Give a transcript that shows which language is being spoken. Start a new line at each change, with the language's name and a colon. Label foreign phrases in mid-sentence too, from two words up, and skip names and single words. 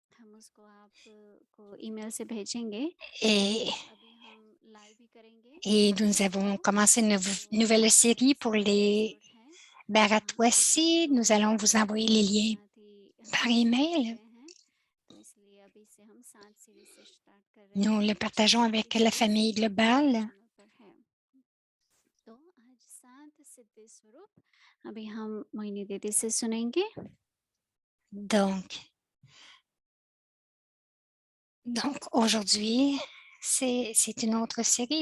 Hindi: हम उसको आपको ईमेल से भेजेंगे।
French: Et,
Hindi: अभी हम लाइव भी करेंगे
French: et nous
Hindi: इसको।
French: avons commencé une
Hindi: तो
French: nouvelle
Hindi: बहुत
French: série pour
Hindi: सारे
French: les
Hindi: एपिसोड हैं जहाँ अभी तक
French: Baratwasi.
Hindi: तो
French: Nous allons vous envoyer les
Hindi: हमारे
French: liens
Hindi: साथी
French: par
Hindi: जुड़
French: email.
Hindi: गए हैं, तो इसलिए अभी से हम 7 सीरीज से स्टार्ट कर रहे
French: Nous le
Hindi: हैं।
French: partageons
Hindi: पहली
French: avec la
Hindi: सीरीज
French: famille
Hindi: हमारे
French: globale.
Hindi: चैनल पर है। तो आज 7 सिद्धि स्वरूप अभी हम मोहिनी दीदी से सुनेंगे।
French: Donc aujourd'hui, c'est une autre série.